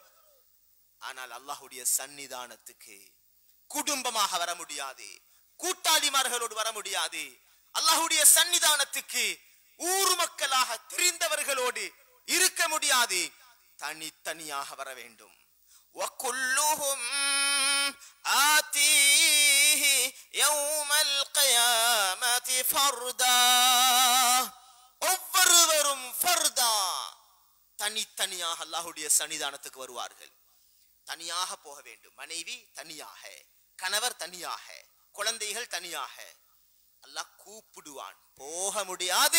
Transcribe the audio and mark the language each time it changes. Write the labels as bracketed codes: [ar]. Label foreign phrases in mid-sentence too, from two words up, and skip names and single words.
[ta] ஆனால் அல்லாஹ்வுடைய சன்னிதானத்துக்கு குடும்பமாக வர முடியாது, கூட்டாளிமார்களோடு வர முடியாது. அல்லாஹ்வுடைய சன்னிதானத்துக்கு ஊர் மக்களாக தெரிந்தவர்களோடு இருக்க முடியாது, தனித்தனியாக வர வேண்டும். [ar] وَكُلُّهُمْ آتِيهِ يَوْمَ الْقِيَامَةِ فَرْدًا, [ta] ஒவ்வொருவரும் ஃபர்தா, தனித்தனியாக அல்லாஹ்வுடைய சன்னிதானத்துக்கு வருவார்கள். தனியாக போக வேண்டும். மனைவி தனியாக, கணவர் தனியாக, குழந்தைகள் தனியாக. அல்லாஹ் கூப்பிடுவான், போக முடியாது.